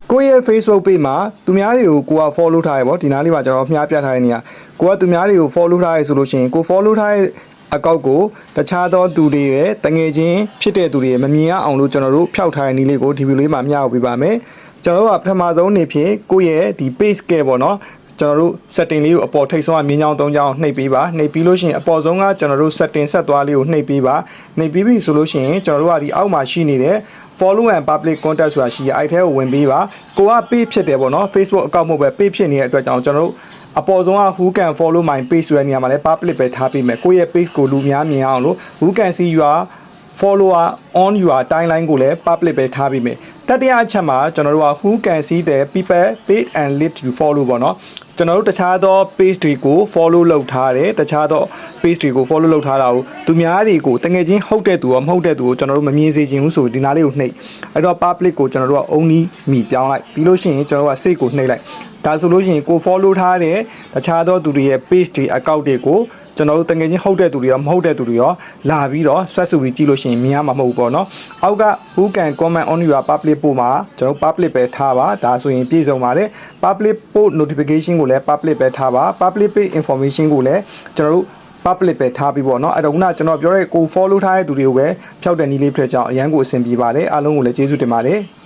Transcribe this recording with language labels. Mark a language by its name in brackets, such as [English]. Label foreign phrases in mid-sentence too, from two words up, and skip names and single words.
[Burmese] ကိုယ့်ရဲ့ Facebook page မှာသူများတွေကိုကိုက follow ထားရပေါ့ဒီနားလေးမှာကျွန်တော်မျှပြထားတဲ့နေရာကိုကသူများတွေကို follow ထားရဆိုလို့ရှိရင်ကို follow ထားတဲ့အကောင့်ကိုတခြားသောသူတွေရဲ့တငယ်ချင်းဖြစ်တဲ့သူတွေမမြင်ရအောင်လို့ကျွန်တော်တို့ဖျောက်ထားတဲ့နည်းလေးကိုဒီဗီဒီယိုလေးမှာမျှဝေပေးပါမယ်ကျွန်တော်တို့ကပထမဆုံးနေဖြင့်ကိုယ့်ရဲ့ဒီ page ကပေါ့နော်ကျွန်တော်တို့ setting လေးကိုအပေါ်ထိပ်ဆုံးကမြင်းချောင်း၃ချောင်းနှိပ် ပေးပါနှိပ်ပြီးလို့ရှိရင်အပေါ်ဆုံးကကျွန်တော်တို့ setting ဆက်သွားလေးကိုနှိပ်ပေးပါနှိပ်ပြီးပြီဆိုလို့ရှိရင်ကျွန်တော်တို့ကဒီအောက်မှာရှိနေတဲ့ [English] follow and public contact [Burmese] ဆိုတာရှိရအဲ့ထဲကိုဝင်ပေးပါကိုက page ဖြစ်တယ်ပေါ့နော် Facebook account မဟုတ်ပဲ page ဖြစ်နေတဲ့အတွက်ကြောင့်ကျွန်တော်တို့အပေါ်ဆုံးက [English] who can follow my page [Burmese] ဆိုတဲ့နေရာမှာလဲ public ပဲထားပေးမယ်ကိုယ့်ရဲ့ page ကိုလူများမြင်အောင်လို့ [English] who can see your follower on your timeline [Burmese] ကိုလည်း public ပဲထားပေးမယ်တတိယအချက်မှာကျွန်တော်တို့က [English] who can see the people page and list you follow [Burmese] ပေါ့နော် ကျွန်တော်တို့တခြားသော page တွေကို follow လုပ်ထားတယ်တခြားသော page တွေကို follow လုပ်ထားတာကိုသူများတွေကိုတကယ်ချင်းဟုတ်တဲ့သူရောမဟုတ်တဲ့သူကိုကျွန်တော်တို့မမြင်စေချင်ဘူးဆိုဒီနား လေးကိုနှိပ်အဲ့တော့ public ကိုကျွန်တော်တို့က only မိပြောင်းလိုက်ပြီးလို့ရှိရင်ကျွန်တော်တို့က save ကိုနှိပ်လိုက်ဒါဆိုလို့ရှိရင်ကို follow ထားတဲ့တခြားသောသူတွေရဲ့ page တွေ account တွေကိုကျွန်တော်တို့တကယ်ချင်းဟုတ်တဲ့သူတွေရောမဟုတ်တဲ့သူတွေရောလာပြီးတော့ဆက်စုပြီးကြည့်လို့ရှိရင်မြင်ရမှာမဟုတ်ဘူးပေါ့နော်အောက်က [English] who can comment on your public post [Burmese] မှာကျွန်တော် public ပဲထားပါဒါဆိုရင်ပြည့်စုံပါတယ် [English] public post notification [Burmese] ကိုလည်း public ပဲထားပါ [English] public page information [Burmese] ကိုလည်းကျွန်တော်တို့ public ပဲထားပြီးပေါ့နော်အဲ့တော့ခုနကျွန်တော်ပြောတဲ့ကို follow ထားတဲ့သူတွေကိုပဲဖျောက်တဲ့နည်းလေးဖြစ်ကြအောင်အရန်ကိုအဆင်ပြေပါတယ်အားလုံးကိုလည်းကျေးဇူးတင်ပါတယ်